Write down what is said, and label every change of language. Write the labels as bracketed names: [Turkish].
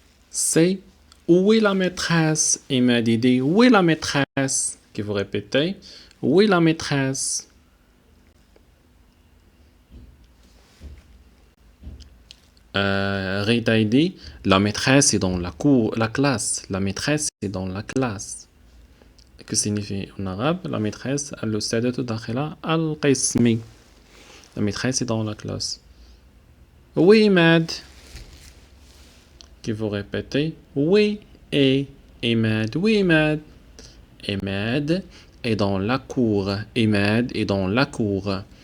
[French] C'est où est la maîtresse? Il m'a dit où est la maîtresse? Que vous répétez. Où est la maîtresse? Rita dit la maîtresse est dans la cour, la classe. La maîtresse est dans la classe. Que signifie en arabe? La maîtresse, [Arabic] الأستاذة داخلة القسم. [French] La maîtresse est dans la classe. Oui, Mad. Que vous répétez. Oui, et Imad. Oui, Imad. Imad est dans la cour. Imad est dans la cour.